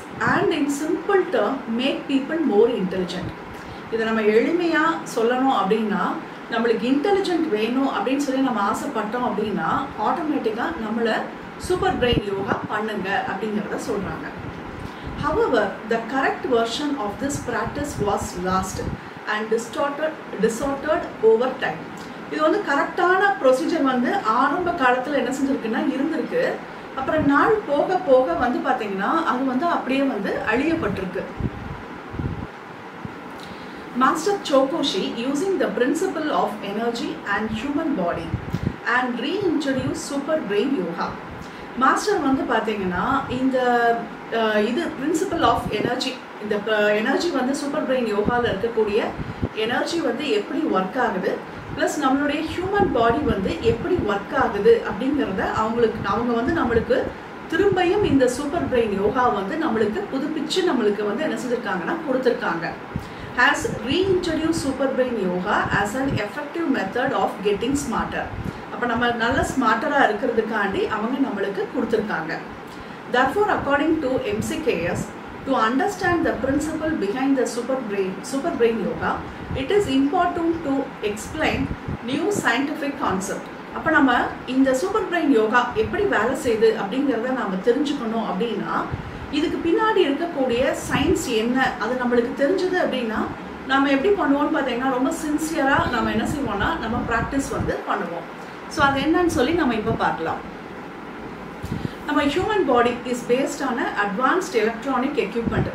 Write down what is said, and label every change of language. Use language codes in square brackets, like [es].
[en] And in simple term make people more intelligent. [ta] இதை நம்ம எளிமையாக சொல்லணும் அப்படின்னா நம்மளுக்கு இன்டெலிஜென்ட் வேணும் அப்படின்னு சொல்லி நம்ம ஆசைப்பட்டோம் அப்படின்னா ஆட்டோமேட்டிக்காக நம்மளை சூப்பர் பிரெயின் யோகா பண்ணுங்க அப்படிங்கிறத சொல்கிறாங்க. [en] However, the correct version of this practice was lost and distorted over time. [ta] இது வந்து கரெக்டான ப்ரொசீஜர் வந்து ஆரம்ப காலத்தில் என்ன செஞ்சுருக்குன்னா இருந்திருக்கு, அப்புறம் நாள் போக போக வந்து பார்த்தீங்கன்னா அது வந்து அப்படியே வந்து அழியப்பட்டிருக்கு. [en] Master Chokoshi, using the principle of energy and human body and reintroduced super brain yoga. [ta] Master வந்து பார்த்தீங்கன்னா இந்த இது பிரின்சிபல் ஆஃப் எனர்ஜி, இந்த எனர்ஜி வந்து சூப்பர் பிரெயின் யோகாவில் இருக்கக்கூடிய எனர்ஜி வந்து எப்படி ஒர்க் ஆகுது, ப்ளஸ் நம்மளுடைய ஹியூமன் பாடி வந்து எப்படி ஒர்க் ஆகுது அப்படிங்கிறத அவங்க வந்து நம்மளுக்கு திரும்பியும் இந்த சூப்பர் பிரெயின் யோகா வந்து நம்மளுக்கு புதுப்பிச்சு நம்மளுக்கு வந்து என்ன செஞ்சுருக்காங்கன்னா கொடுத்துருக்காங்க. [en] Has reintroduce super brain yoga as an effective method of getting smarter. [ta] அப்போ நம்ம நல்ல ஸ்மார்ட்டராக இருக்கிறதுக்காண்டி அவங்க நம்மளுக்கு கொடுத்துருக்காங்க. [en] Therefore, according to MCKS, to understand the principle behind the super brain yoga, it is important to explain new scientific concept. [ta] அப்போ நம்ம இந்த super brain yoga எப்படி வேலை செய்யுது அப்படிங்கிறத நம்ம தெரிஞ்சுக்கணும் அப்படின்னா இதுக்கு பின்னாடி இருக்கக்கூடிய சயின்ஸ் என்ன அது நம்மளுக்கு தெரிஞ்சது அப்படின்னா நம்ம எப்படி பண்ணுவோம்னு பார்த்தீங்கன்னா ரொம்ப சின்சியராக நம்ம என்ன செய்வோம்னா நம்ம ப்ராக்டிஸ் வந்து பண்ணுவோம். ஸோ அது என்னன்னு சொல்லி நம்ம இப்போ பார்க்கலாம். நம்ம [en] Human body is based on advanced electronic equipment.